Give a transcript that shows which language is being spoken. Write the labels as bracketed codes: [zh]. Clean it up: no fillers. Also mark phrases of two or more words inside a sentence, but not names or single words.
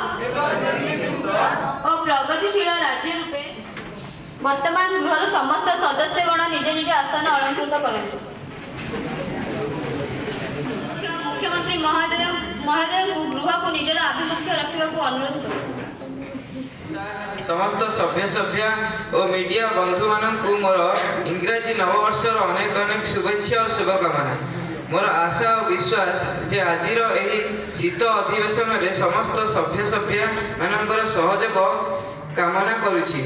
[or] ଓ ପ୍ରଗତିଶୀଳ ରାଜ୍ୟ ରୂପେ ବର୍ତ୍ତମାନ ଗୃହର ସମସ୍ତ ସଦସ୍ୟଗଣ ନିଜ ନିଜ ଆସନ ଅଳଙ୍କୃତ କରନ୍ତୁ। ମୁଖ୍ୟମନ୍ତ୍ରୀ ମହୋଦୟଙ୍କୁ ଗୃହକୁ ନିଜର ଆଭିମୁଖ୍ୟ ରଖିବାକୁ ଅନୁରୋଧ କରନ୍ତୁ। ସମସ୍ତ ସଭ୍ୟ ସଭ୍ୟା ଓ ମିଡ଼ିଆ ବନ୍ଧୁ ମାନଙ୍କୁ ମୋର ଇଂରାଜୀ ନବବର୍ଷର ଅନେକ ଅନେକ ଶୁଭେଚ୍ଛା ଓ ଶୁଭକାମନା। ମୋର ଆଶା ଓ ବିଶ୍ୱାସ ଯେ ଆଜି ଶୀତ ଅଧିବେଶନ ରେ ସମସ୍ତ ସଭ୍ୟ ସଭ୍ୟା ମାନଙ୍କର ସହଯୋଗ କାମନା କରୁଛି।